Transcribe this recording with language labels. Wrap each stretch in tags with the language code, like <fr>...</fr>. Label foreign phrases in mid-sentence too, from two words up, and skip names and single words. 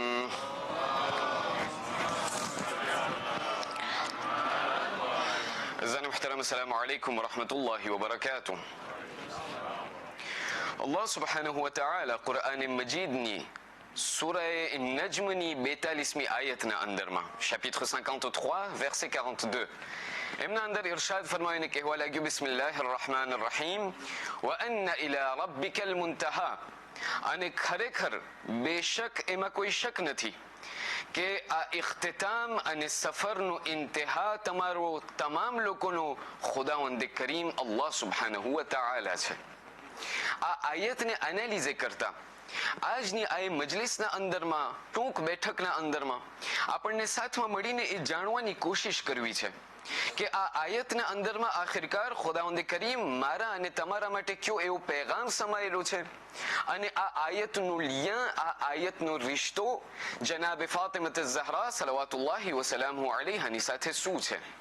<ar>أعزائي المحترم السلام عليكم ورحمة الله وبركاته. الله سبحانه و تعالى</ar> <gu>Qur'an Majidની Surah Najmની 42મી આયતના અંદરમાં</gu> <fr>chapitre 53 verset 42</fr> <gu>એમના અંદર ઇરશાદ ફરમાવીને કહેવા લાગ્યું</gu> <ar>بسم الله الرحمن الرحيم و أن إلى ربك المنتهى.</ar> <gu>અને ખરેખર બેશક એમાં કોઈ શક નથી કે આ ઇખ્તિતામ અને સફરનો ઇન્તહા તમારો તમામ લોકોનો ખુદાવંદ કરીમ</gu> <ar>الله سبحانه و تعالى</ar> <gu>છે. આ આયતને એનાલિઝ કરતા આજની આ મજલિસના અંદરમાં ટૂંક બેઠકના અંદરમાં આપણને સાથમાં મળીને એ જાણવાની કોશિશ કરવી છે કે આ આયતના અંદરમાં આખિરકાર ખુદાવંદ કરીમ મારા અને તમારા માટે કયો એવો પેગામ સમાયેલો છે અને આ આયતનું લિયા આ આયતનો રિશ્તો જનાબ ફાતિમત ઝહરા</gu> <ar>صلوات الله و سلامه عليها</ar> <gu>સાથે શું છે.</gu>